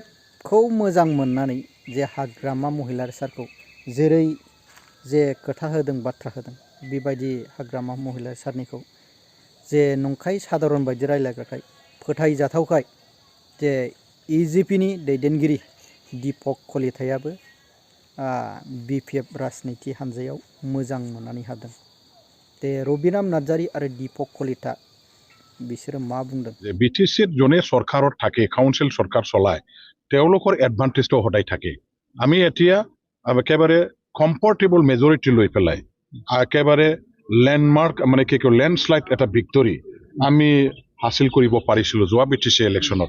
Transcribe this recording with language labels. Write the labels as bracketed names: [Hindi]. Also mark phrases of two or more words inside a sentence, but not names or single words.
[Bodo] खौ मोजां मोननानै जे हाग्रामा महिलारि सारखौ जेरै जे खोथा होदों बाथ्रा होदों बेबायदि हाग्रामा महिलारि सारनिखौ जे नंखाय साधारन बायदि रायलायग्राखाय फोथायजाथावखाय जे इजिपिनि दैदेनगिरि दीपक कलितायाबो बिपिएफ राजनिति हान्जायाव मोजां मोननानै हादों। जे रबिराम नार्जारी आरो दीपक कलिता बिसोरो मा बुंदों [Assamese] যে বিটিচিত যোনে চৰকাৰত থাকে কাউন্সিল চৰকাৰ চলায় তেওঁলোকৰ এডভান্টেজটো সদায় থাকে। আমি এতিয়া একেবাৰে [English] comfortable majority [Assamese] লৈ পেলাই একেবাৰে লেণ্ডমাৰ্ক মানে কি কয় লেণ্ডশ্লাইড এটা ভিক্টৰী আমি হাসিল কৰিব পাৰিছিলোঁ যোৱা বিটিচি ইলেকশ্যনত।